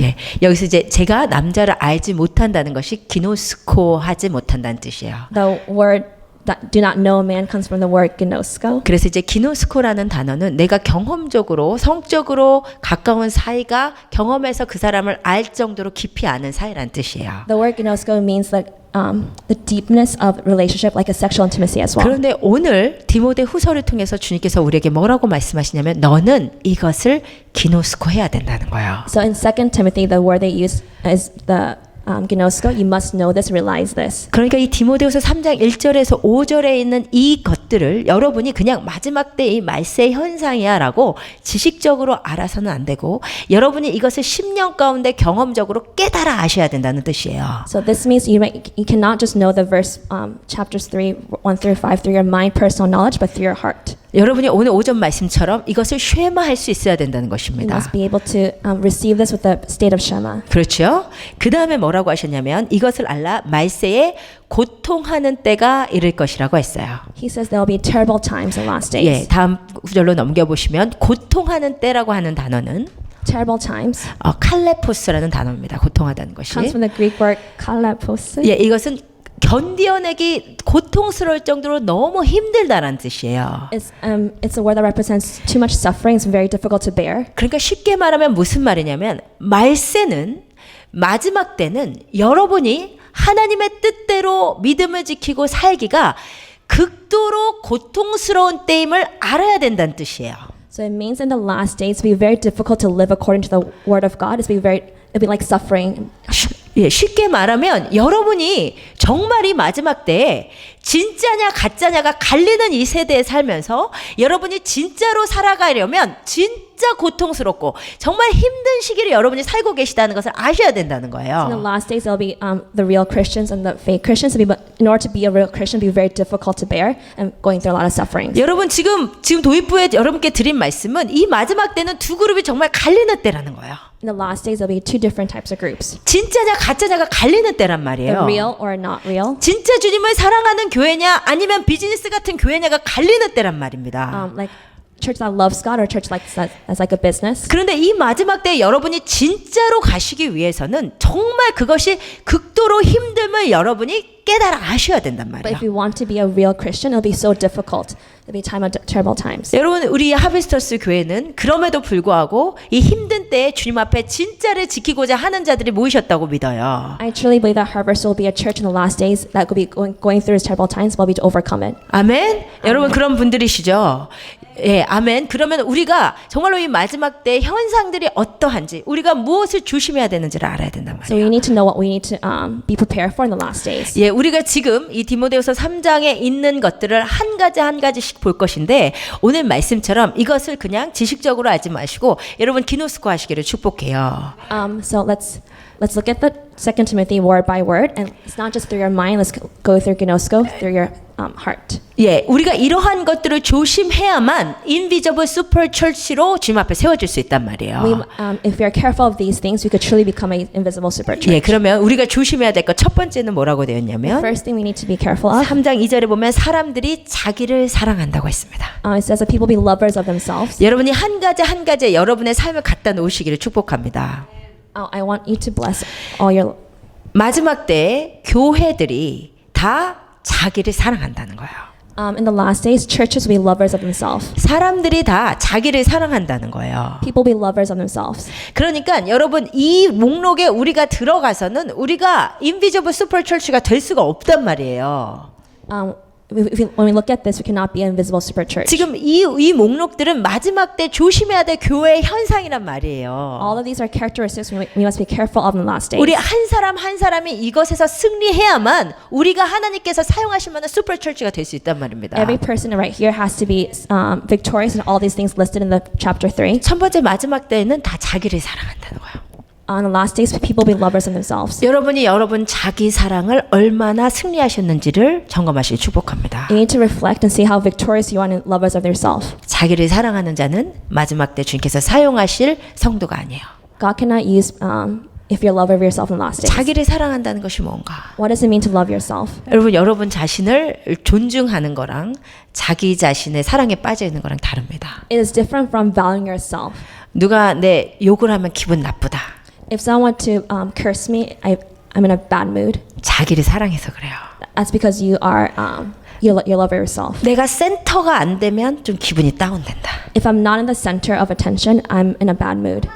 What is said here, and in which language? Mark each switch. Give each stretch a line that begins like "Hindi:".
Korean: 예, 여기서 이제 제가 남자를 알지 못한다는 것이 기노스코 하지 못한다는 뜻이에요.
English: The word that do not know a man comes from the word gnosko.
Korean: 그래서 이제 기노스코라는 단어는 내가 경험적으로 성적으로 가까운 사이가 경험해서 그 사람을 알 정도로 깊이 아는 사이라는 뜻이에요.
English: The word gnosko means that the deepness of relationship, like a sexual intimacy as well.
Korean: 그런데 오늘 디모데 후서를 통해서 주님께서 우리에게 뭐라고 말씀하시냐면 너는 이것을 기노스코 해야 된다는 거예요.
English: So in 2 Timothy, the word they use is the gnosko. You must know this, realize this.
Korean: 그러니까 이 디모데후서 3장 1절에서 5절에 있는 이 것들을 여러분이 그냥 마지막 때 이 말세 현상이야라고 지식적으로 알아서는 안 되고 여러분이 이것을 10년 가운데 경험적으로 깨달아 아셔야 된다는 뜻이에요.
English: So this means you cannot just know the verse chapters 3, 1 through 5 through your mind, personal knowledge, but through your heart.
Korean: 여러분이 오늘 오전 말씀처럼 이것을 쉐마할 수 있어야 된다는
English: You
Korean: 것입니다.
English: must be able to receive this with the state of Shema.
Korean: 그렇죠? 그 다음에 뭐라고 하셨냐면 이것을 알라 말세에 고통하는 때가 이를 것이라고 했어요.
English: He says there will be terrible times in last
Korean: 예,
English: days.
Korean: 다음 구절로 넘겨보시면 고통하는 때라고 하는 단어는
English: Terrible times
Korean: 칼레포스라는 단어입니다. 고통하다는 것이.
English: comes from the Greek word kalapos.
Korean: 예, 이것은 견디어내기 고통스러울 정도로 너무 힘들다라는 뜻이에요.
English: It's a word that represents too much suffering. It's very difficult to bear.
Korean: 그러니까 쉽게 말하면 무슨 말이냐면 말세는 마지막 때는 여러분이 하나님의 뜻대로 믿음을 지키고 살기가 극도로 고통스러운 때임을 알아야 된다는 뜻이에요.
English: So it means in the last days, it'll be very difficult to live according to the word of God. It'll be like suffering.
Korean: 예, 쉽게 말하면 여러분이 정말 이 마지막 때에 진짜냐 가짜냐가 갈리는 이 세대에 살면서 여러분이 진짜로 살아가려면 진짜 진짜 고통스럽고 정말 힘든 시기를 여러분이 살고 계시다는 것을 아셔야 된다는
English: In the
Korean: 거예요.
English: last days, there'll be the real Christians and the fake Christians. But in order to be a real Christian, it'll be very difficult to bear and going through a lot of suffering.
Korean: 여러분 지금 도입부에 여러분께 드린 말씀은 이 마지막 때는 두 그룹이 정말 갈리는 때라는 거예요.
English: In the last days, there'll be two different types of groups:
Korean: 진짜냐 가짜냐가 갈리는 때란
English: the
Korean: 말이에요.
English: real or not real.
Korean: 진짜 주님을 사랑하는 교회냐 아니면 비즈니스 같은 교회냐가 갈리는 때란 말입니다.
English: Like church that loves God or church that's like a business.
Korean: 그런데 이 마지막 때에 여러분이 진짜로 가시기 위해서는 정말 그것이 극도로 힘듦을 여러분이 깨달아 아셔야 된단
English: But
Korean: 말이에요.
English: if you want to be a real Christian, it'll be so difficult. It'll be time of terrible times.
Korean: 여러분 우리 하비스터스 교회는 그럼에도 불구하고 이 힘든 때에 주님 앞에 진짜를 지키고자 하는 자들이 모이셨다고 믿어요.
English: I truly believe that Harvest will be a church in the last days that will be going through these terrible times, but will be to overcome it.
Korean: 아멘. 여러분 그런 분들이시죠. 예, 아멘. 그러면 우리가 정말로 이 마지막 때 현상들이 어떠한지, 우리가 무엇을 조심해야 되는지를 알아야 된단
English: So
Korean: 말이에요.
English: we need to know what we need to be prepared for in the last days.
Korean: 예, 우리가 지금 이 디모데후서 3장에 있는 것들을 한 가지씩 볼 것인데 오늘 말씀처럼 이것을 그냥 지식적으로 알지 마시고 여러분 기노스코 하시기를 축복해요.
English: So let's look at the 2 Timothy word by word, and it's not just through your mind. Let's go through gnosko, through your heart.
Korean: 예, 우리가 이러한 것들을 조심해야만 인비저블 슈퍼 철치로 주님 앞에 세워질 수 있단 말이에요.
English: If we are careful of these things, we could truly become an invisible super church.
Korean: 예, 그러면 우리가 조심해야 될 것 첫 번째는 뭐라고 되었냐면
English: First thing we need to be careful of,
Korean: 3장 2절에 보면 사람들이 자기를 사랑한다고 했습니다.
English: it says that people be lovers of themselves.
Korean: 여러분이 한 가지 여러분의 삶을 갖다 놓으시기를 축복합니다.
English: I want you to bless all your.
Korean: 마지막 때 교회들이 다 자기를 사랑한다는 거예요.
English: In the last days, churches will be lovers of themselves.
Korean: 사람들이 다 자기를 사랑한다는 거예요.
English: People will be lovers of themselves.
Korean: 그러니까 여러분 이 목록에 우리가 들어가서는 우리가 인비저블 슈퍼 철치가 될 수가 없단 말이에요.
English: When we look at this, we cannot be an invisible super church.
Korean: 지금 이 목록들은 마지막 때 조심해야 될 교회의 현상이란 말이에요.
English: All of these are characteristics we must be careful of in the last days.
Korean: 우리 한 사람 한 사람이 이것에서 승리해야만 우리가 하나님께서 사용하실 만한 슈퍼 철치가 될 수 있단 말입니다.
English: Every person right here has to be victorious in all these things listed in the chapter 3.
Korean: 첫 번째 마지막 때에는 다 자기를 사랑한다는 거예요.
English: On the last days, people will be lovers of themselves.
Korean: 여러분이 여러분 자기 사랑을 얼마나 승리하셨는지를 점검하시기 축복합니다.
English: You need to reflect and see how victorious you are in lovers of yourself.
Korean: 자기를 사랑하는 자는 마지막 때 주님께서 사용하실 성도가 아니에요.
English: God cannot use if you're a lover of yourself in the last days.
Korean: 자기를 사랑한다는 것이 뭔가?
English: What does it mean to love yourself?
Korean: 여러분 자신을 존중하는 거랑 자기 자신의 사랑에 빠져 있는 거랑 다릅니다.
English: It is different from valuing yourself.
Korean: 누가 내 욕을 하면 기분 나쁘다.
English: If someone were to curse me, I'm in a bad mood.
Korean: 자기를 사랑해서 그래요.
English: That's because you are you love yourself.
Korean: 내가 센터가 안 되면 좀 기분이 다운된다.
English: If I'm not in the center of attention, I'm in a bad mood.